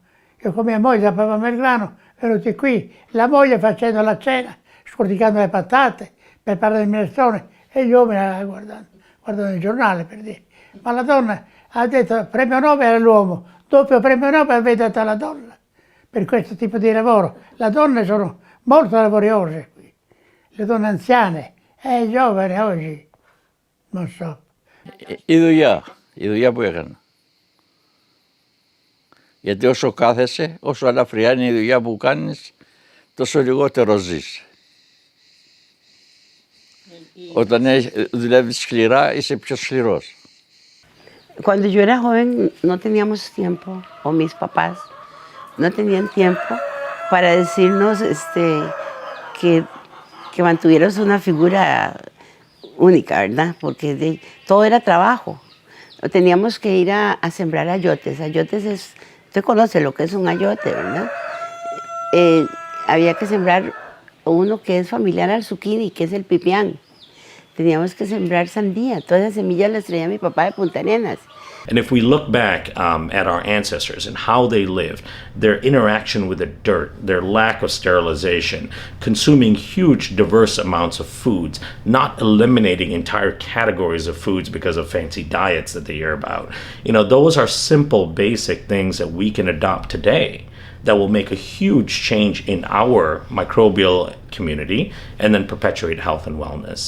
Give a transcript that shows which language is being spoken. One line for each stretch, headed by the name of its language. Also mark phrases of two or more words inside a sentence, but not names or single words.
Italian: Io con mia moglie zappavamo il grano, venuti qui, la moglie facendo la cena, scorticando le patate per parlare del minestrone, e gli uomini guardando il giornale, per dire. Ma la donna ha detto premio Nobel all'uomo, doppio premio Nobel avete dato alla donna per questo tipo di lavoro. Le donne sono molto laboriose qui, le donne anziane, i giovani oggi, non so.
Greek: η δουλειά που έκανα. Γιατί όσο κάθεσαι, όσο ελαφριά είναι η δουλειά που κάνεις, τόσο λιγότερο ζεις. Όταν δουλεύεις σκληρά, είσαι πιο σκληρός.
Spanish: Cuando yo era joven no teníamos tiempo, o mis papás no tenían tiempo para decirnos que mantuviéramos una figura única, ¿verdad? Porque todo era trabajo. Teníamos que ir a sembrar ayotes. Ayotes es, usted conoce lo que es un ayote, ¿verdad? Había que sembrar uno que es familiar al zucchini, que es el pipián. Teníamos que sembrar sandía. Todas las semillas las traía mi papá de Punta Arenas.
English: And if we look back at our ancestors and how they lived, their interaction with the dirt, their lack of sterilization, consuming huge diverse amounts of foods, not eliminating entire categories of foods because of fancy diets that they hear about, those are simple, basic things that we can adopt today that will make a huge change in our microbial community and then perpetuate health and wellness.